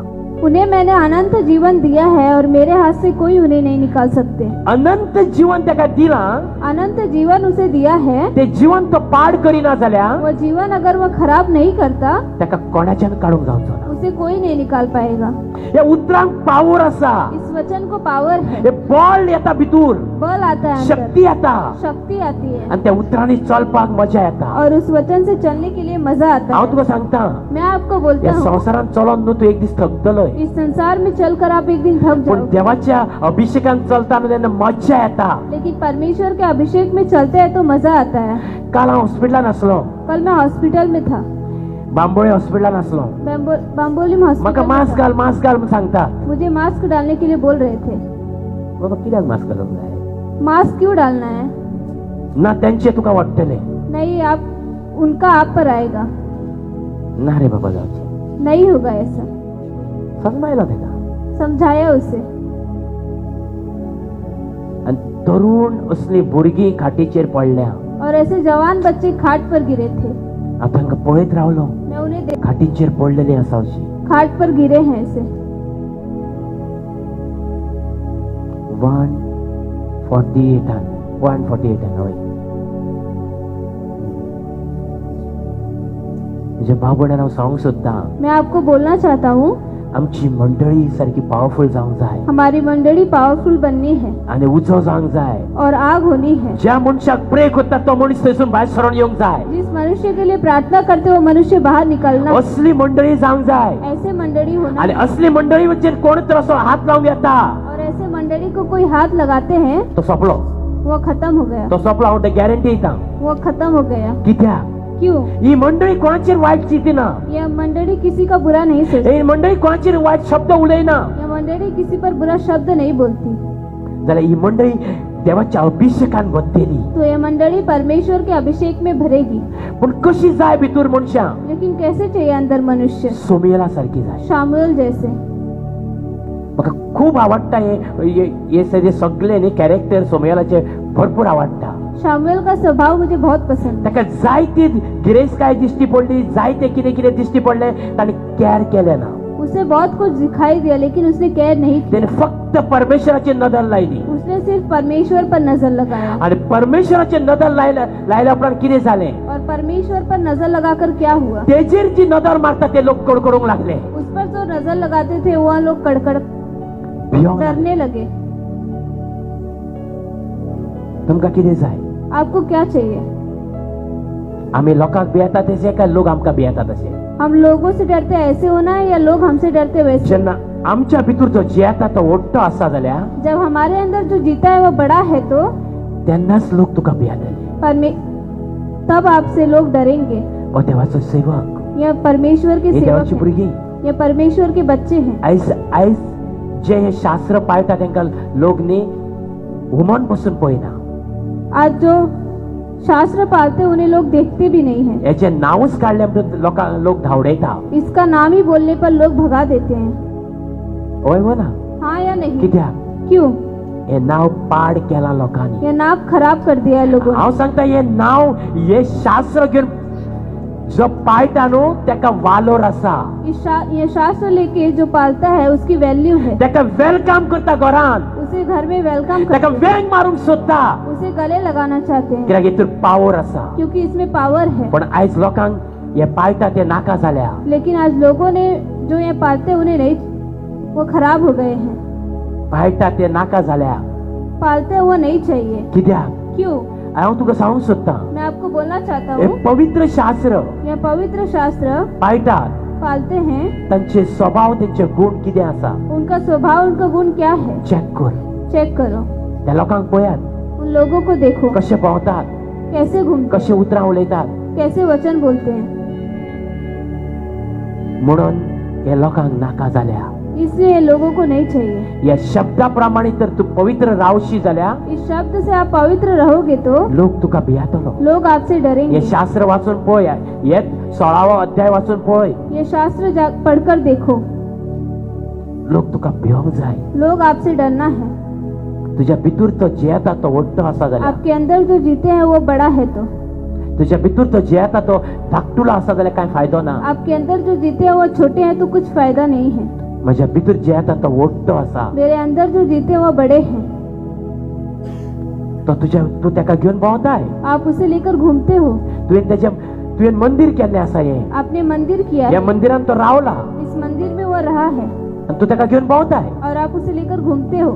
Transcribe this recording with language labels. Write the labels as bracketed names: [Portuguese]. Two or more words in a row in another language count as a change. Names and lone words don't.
[Hindi] उन्हें मैंने अनंत जीवन दिया है और मेरे हाथ से कोई उन्हें नहीं निकाल सकते. [Konkani] अनंत जीवन ताका दिलां, [Hindi] अनंत जीवन उसे दिया है. [Konkani] ते जीवन तो पाड करिना जाल्यार [Hindi] वो जीवन अगर वो खराब नहीं करता, [Konkani] ताका कोणाच्यान काढूंक जावचो ना. [Hindi] उसे कोई नहीं निकाल पाएगा. [Konkani] हे उतरांक पावर आसा, [Hindi] इस वचन को पावर है, [Konkani] हे बळ येता भितूर, [Hindi] बल आता है, [Konkani] शक्ती येता, [Hindi] शक्ति आती है, [Konkani] आणि त्या उतरांनी चलपाक मजा येता. [Hindi] और उस वचन से चलने के लिए मजा आता [Konkani] हांव [Hindi] है. [Konkani] तुका सांगता, [Hindi] मैं आपको बोलता या हूँ, [Konkani] संवसारांत चलोन न्हू तूं एक दीस थकतलोय, [Hindi] इस संसार में चलकर आप एक दिन थक पण जाओगे, [Konkani] देवाच्या अभिषेकान चलता न्हू तेन्ना मजा येता. [Hindi] लेकिन परमेश्वर के अभिषेक में चलते हैं तो मजा आता है. [Konkani] काल हांव हॉस्पिटलान आसलो, [Hindi] कल मैं हॉस्पिटल में था, [Konkani] बांबोळे हॉस्पिटलान आसलो. [Hindi] बांबोली में म्हाका हॉस्पिटल में मास्क था. [Konkani] घाल मास्क घाल म्हूण सांगता. [Hindi] मुझे मास्क डालने के लिए बोल रहे थे. [Konkani] बाबा कित्याक मास्क घालूंक जाय? [Hindi] मास्क क्यों डालना है? [Konkani] ना तेंचे तुका वाडटले, [Hindi] नहीं, आप उनका आप पर आएगा. [Konkani] ना रे बाबा जावचें. [Hindi] नहीं होगा ऐसा. [Konkani] समजायला तेका. [Hindi] समझाया उसे. [Konkani] आणि तरुण असली भुरगीं खाटीचेर पडल्या. [Hindi] और ऐसे जवान बच्चे खाट पर गिरे थे. [Konkani] हांव तांकां पळयत रावलो, [Hindi] मैं उन्हें [Konkani] खाटीचेर पडलेली आसा अशी. [Hindi] One खाट पर गिरे हैं ऐसे. [Konkani] 148 हय. म्हणजे भावबंडान हांव सांगूंक सोदतां, [Hindi] मैं आपको बोलना चाहता हूँ, [Konkani] आमची मंडळी सारकी पावरफुल जावंक जाय [Hindi] हमारी मंडली पावरफुल बननी है [Konkani] आनी उजो जावंक जाय. [Hindi] और आग होनी है. [Konkani] ज्या मनशाक प्रे करता तो मनीस थंयसून भायर सरोन येवंक जाय. [Hindi] जिस मनुष्य के लिए प्रार्थना करते वो मनुष्य बाहर निकलना. [Konkani] असली मंडळी जावंक जाय. [Hindi] ऐसे मंडली होना. [Konkani] आणि असली मंडळी वचेर कोण तर असो हात लावूंक येता, [Hindi] और ऐसे मंडली को कोई हाथ लगाते हैं [Konkani] तो सोंपलो. [Hindi] वो खत्म हो गया. [Konkani] तो सोंपलो. हांव ते गॅरंटी दिता. [Hindi] वो खत्म हो गया. [Konkani] कित्याक? [Hindi] क्यों? [Konkani] ही मंडळी कोणाचेर वायट चिंतिना. [Hindi] यह मंडली किसी का बुरा नहीं सोचती. [Konkani] ही मंडळी कोणाचेर वायट शब्द उलयना. [Hindi] यह मंडली किसी पर बुरा शब्द नहीं बोलती. [Konkani] जाल्यार ही मंडळी देवाच्या अभिषेकान बद्दली. [Hindi] तो यह मंडली परमेश्वर के अभिषेक में भरेगी. [Konkani] पण कशी जाय भितूर मनशां? [Hindi] लेकिन कैसे चाहिए अंदर मनुष्य? [Konkani] सोमियला सारखी जाय. [Hindi] शामुएल जैसे. [Konkani] म्हाका खूब आवडटा हे सगळे न्ही कॅरेक्टर सोमियलाचे भरपूर आवडटा. [Hindi] शामुएल का स्वभाव मुझे बहुत पसंद है. [Konkani] ताका जायती गिरेस्तकाय दिश्टी पडली, जायते कितें कितें दिश्टी पडले, ताणें कॅर केलें ना. [Hindi] उसे बहुत कुछ दिखाई दिया लेकिन उसने केयर नहीं किया. [Konkani] ताणें फक्त परमेश्वराची नदर लायली. [Hindi] उसने सिर्फ परमेश्वर पर नजर लगाया. [Konkani] आणि परमेश्वराची नदर लायल्या उपरांत कितें जालें? [Hindi] और परमेश्वर पर नजर लगाकर क्या हुआ? [Konkani] तेजेर जी नदर मारता ते लोक कडकडूंक लागले. [Hindi] उस पर जो नजर लगाते थे वह लोग कड़कड़ [Konkani] भियोंक लागले. [Hindi] डरने लगे. [Konkani] तुमकां कितें जाय? [Hindi] आपको क्या चाहिए? [Konkani] आमी लोकांक भियेता तशें काय लोक आमकां भियेता तशें? [Hindi] हम लोगों से डरते ऐसे होना है या लोग हमसे डरते वैसे? [Konkani] जेन्ना आमच्या भितूर जो जियेता तो व्हडलो आसा जाल्यार [Hindi] जब हमारे अंदर जो जीता है वो बड़ा है तो [Konkani] तेन्नाच लोक तुका भियेतले. [Hindi] तब आपसे लोग डरेंगे. [Konkani] हो देवाचो सेवक, [Hindi] यह परमेश्वर के ही सेवक देवाची हैं. भुरगीं. ये परमेश्वर के बच्चे हैं. [Konkani] आयज जे हे शास्त्र पाळटा तांकां लोक न्ही हुमन बसून पळयना. [Hindi] आज जो शास्त्र पालते उन्हें लोग देखते भी नहीं है. [Konkani] याचे नावच काढले म्हणून लोक धावडयता. [Hindi] इसका नाम ही बोलने पर लोग भगा देते हैं. [Konkani] होय हो ना. [Hindi] हाँ या नहीं? [Konkani] कित्याक? [Hindi] क्यों? [Konkani] हे नाव पाड केला लोकांनी. [Hindi] ये नाम खराब कर दिया है लोगों ने. [Konkani] हांव सांगता हे नाव हे शास्त्र घेऊन जो पाळटा न्हू तेका वालोर आसा. [Hindi] ये शास्त्र लेके जो पालता है उसकी वैल्यू है. [Konkani] तेका वेलकम करता घरान. [Hindi] उसे घर में वेलकम तेका करते [Konkani] वेंग मारूंक सोदता. [Hindi] उसे गले लगाना चाहते हैं [Konkani] कित्याक हितूर पावर आसा. [Hindi] क्योंकि इसमें पावर है. [Konkani] पण आयज लोकांक हे पाळटा ते नाका जाल्या. [Hindi] लेकिन आज लोगों ने जो ये पालते उन्हें नहीं, वो खराब हो गए हैं. [Konkani] पाळटा ते नाका जाल्या. [Hindi] पालते हुए नहीं चाहिए. [Konkani] कित्याक? [Hindi] क्यों? [Konkani] हांव तुका सांगूंक सोदता [Hindi] मैं आपको बोलना चाहता हे हूँ, पवित्र शास्त्र यह पवित्र शास्त्र [Konkani] पाळटात [Hindi] पालते हैं. [Konkani] तांचे स्वभाव तांचे गुण कितें आसा [Hindi] उनका स्वभाव, उनका गुण क्या है, [Konkani] चेक कर. [Hindi] चेक करो. [Konkani] त्या लोकांक पळयात [Hindi] उन लोगों को देखो [Konkani] कशे भोंवतात, [Hindi] कैसे घूमते, [Konkani] कशे उतरां उलयतात. [Hindi] कैसे वचन बोलते हैं. [Konkani] म्हणून हे लोकांक नाका जाल्या. [Hindi] इसलिए ये लोगों को नहीं चाहिए. [Konkani] या शब्दा प्रमाणे तर तू पवित्र रावशी जाल्या [Hindi] इस शब्द से आप पवित्र रहोगे तो [Konkani] लोक तुका भियातलो. [Hindi] लोग आपसे डरेंगे. [Konkani] हे शास्त्र वाचून पळय. हे 16वा अध्याय वाचून पळय. [Hindi] ये शास्त्र पढ़कर देखो. [Konkani] लोक तुका भिवंक जाय. [Hindi] लोग आपसे डरना है. [Konkani] तुझ्या भितूर तो जियेता तो व्हडलो आसा जाल्यार, [Hindi] आपके अंदर जो जीते हैं वो बड़ा है, तो [Konkani] तुझ्या भितूर तो जियेता तो धाकटुलो आसा जाल्यार कांय फायदो ना. [Hindi] आपके अंदर जो जीते हैं वो छोटे हैं तो कुछ फायदा नहीं है. [Konkani] म्हज्या भितूर जियेता तो व्हडलो आसा. [Hindi] मेरे अंदर जो जीते हैं वो बड़े हैं. [Konkani] तो तू तेका घेवन भोंवताय. [Hindi] आप उसे लेकर घूमते हो. [Konkani] तुवें मंदिर केल्लें आसा. हे [Hindi] आपने मंदिर किया ह्या है. [Konkani] मंदिरान तो रावला [Hindi] इस मंदिर में वो रहा है [Konkani] आनी तू तेका घेवन भोंवताय. [Hindi] और आप उसे लेकर घूमते हो.